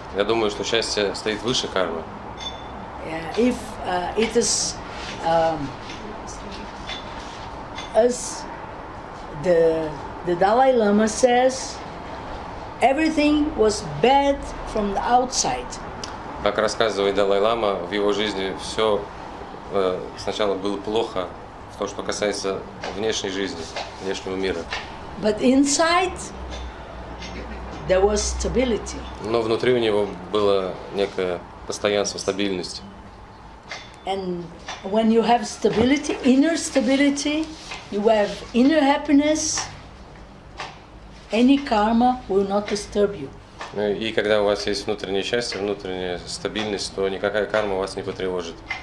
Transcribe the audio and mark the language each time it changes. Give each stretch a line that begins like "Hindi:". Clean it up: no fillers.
Russian: Я думаю, что счастье стоит выше кармы.
English: If it is as the Dalai Lama says, everything was bad from the outside.
Russian: Как рассказывает Далай-лама, в его жизни все сначала было плохо, в том, что касается внешней жизни, внешнего мира.
English: But inside there was stability.
Russian: Но внутри у него было некое постоянство, стабильность.
English: And when you have stability, inner stability, you have inner happiness, any karma will not disturb you.
Russian: И когда у вас есть внутреннее счастье, внутренняя стабильность, то никакая карма вас не потревожит.